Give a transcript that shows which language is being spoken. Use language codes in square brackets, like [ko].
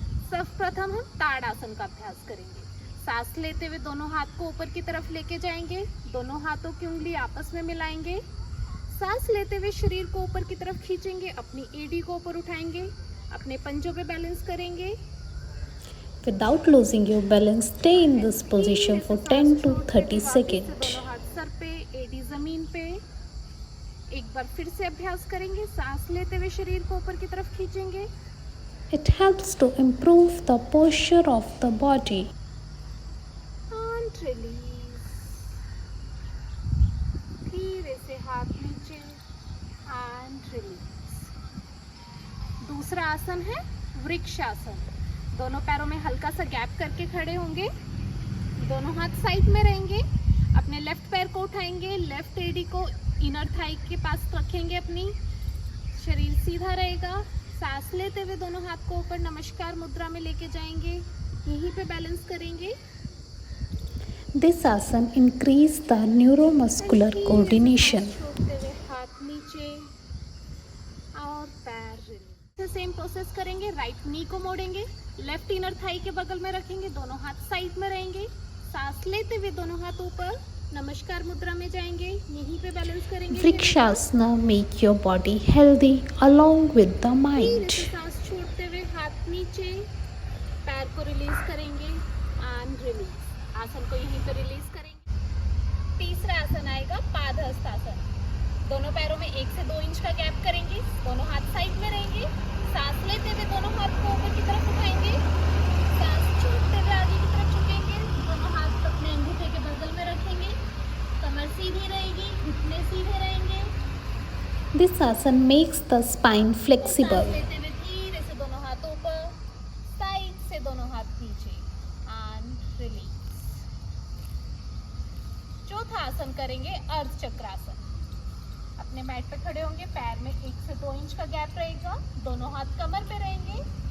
[hi] सर्वप्रथम हम ताड़ासन का अभ्यास करेंगे। सांस लेते हुए दोनों हाथ को ऊपर की तरफ लेके जाएंगे, दोनों हाथों की उंगली आपस में मिलाएंगे। सांस लेते हुए शरीर को ऊपर की तरफ खींचेंगे, अपनी एडी को ऊपर उठाएंगे, अपने पंजों पे बैलेंस करेंगे। [en] Without losing your balance, stay in this position for 10 to 30 seconds. [hi] दोनों हाथ सर पे, एडी जमीन पे। एक बार फिर से अभ्यास करेंगे। सांस लेते हुए शरीर को ऊपर की तरफ खींचेंगे, [en] It helps to improve the posture of the body. And release. [hi] धीरे से हाथ नीचे, [en] And release. [hi] दूसरा आसन है वृक्षासन। दोनों पैरों में हल्का सा गैप करके खड़े होंगे, दोनों हाथ साइड में रहेंगे। अपने लेफ्ट पैर को उठाएंगे, लेफ्ट एडी को इनर थाई के पास रखेंगे, अपनी शरीर सीधा रहेगा। सांस लेते हुए दोनों हाथ को ऊपर नमस्कार मुद्रा में लेके जाएंगे, यहीं पे बैलेंस करेंगे। [en] This asana increase the neuromuscular coordination. [hi] छोड़ते हुए हाथ नीचे और पैर रिलीज। सेम प्रोसेस करेंगे। राइट नी को मोड़ेंगे, लेफ्ट इनर थाई के बगल में रखेंगे, दोनों हाथ साइड में रहेंगे। सांस लेते हुए दोनों हाथ ऊपर नमस्कार मुद्रा में जाएंगे, यहीं पे बैलेंस करेंगे। [en] Vrikshasana make your body healthy along with the [hi] धीरे [en] mind. [hi] से सांस छोड़ते हुए हाथ नीचे, पैर को रिलीज करेंगे, [en] And release. [hi] आसन को यहीं पे रिलीज करेंगे। तीसरा आसन आएगा पादहस्त आसन। दोनों पैरों में 1 से 2 इंच का गैप करेंगे, दोनों हाथ साइड में रहेंगे। सांस लेते हुए दोनों हाथ को ऊपर की तरफ उठाएंगे, सांस छोड़ते हुए आगे की तरफ झुकेंगे, दोनों हाथ अपने अंगूठे के बगल में रखेंगे। कमर सीधी रहेगी, घुटने सीधे रहेंगे। [en] This asana makes the spine [hi] सांस [en] flexible. [hi] लेते हुए धीरे से दोनों हाथ ऊपर, साइड से दोनों हाथ नीचे, [en] And release. [hi] चौथा आसन करेंगे अर्ध चक्रासन। अपने मैट पे खड़े होंगे, पैर में 1 से 2 इंच का गैप रहेगा, दोनों हाथ कमर पे रहेंगे।